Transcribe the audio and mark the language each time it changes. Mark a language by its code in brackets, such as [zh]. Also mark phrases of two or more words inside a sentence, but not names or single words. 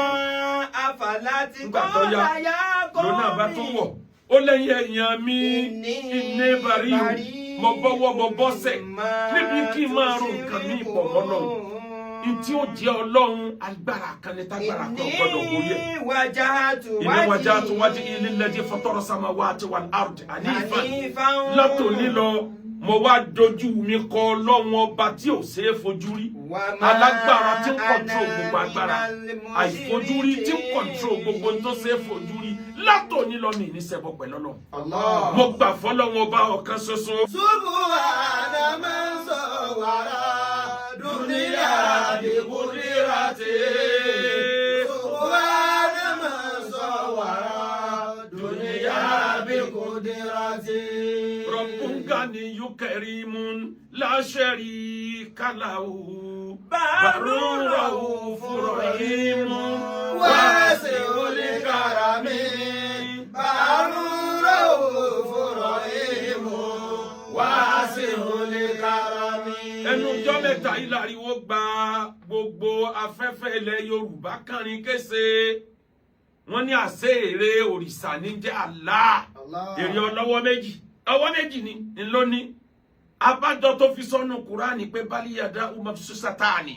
[yo] àfàlà ti nígbà tó yá lónà bá tún wọ̀ ó lẹ́yìn ẹ̀yàn mi ìní bàrí mo bọ́wọ́ mo bọ́sẹ̀ níbi kí n máa ro nǹkan mi pọ̀ mọ́ lọ́run. Ntí ó jẹ́ ọlọ́run agbára kan ní tágbára kan gbọ́dọ̀ wọlé. [ar] إني وجهت وجهي للذي فطر السماوات والأرض حنيفا. [yo] Látòní lọ mo wá dojú mi kọ ọlọ́run ọba tí ò ṣeé fojú rí. Alágbára tí ń kọ̀ntró gbogbo agbára. Àìfojúrí tí ń kọ̀ntró gbogbo tó ṣeé fojú rí. Látòní lọ mi ní ṣẹbọ pẹ̀lú Ọlọ́run. Mo gbà fọ́lọ́run ọba ọ̀kan ṣoṣo. [ar] سبحان من صور الدنيا بقدرتي. سبحان من صور الدنيا بقدرتي. ربٌّ غنيٌّ كريمٌ لا شريك له. برٌّ رؤوفٌ رحيمٌ واسع الكرم. برٌّ رؤوفٌ رحيمٌ واسع الكرم. [yo] Ẹnu ọjọ́ mẹ́ta yìí láriwo gba gbogbo afẹ́fẹ́ ilẹ̀ Yorùbá kàrin kése. Wọ́n ní àṣẹ ère òrìṣà ní jẹ́ Allah. Ère ọlọ́wọ́ méjì. Ọwọ́ méjì ni ńlọ́ní. Abájọ tó fi sọ́nù Kùránì pé [ar] بل يداه مبسوطتان.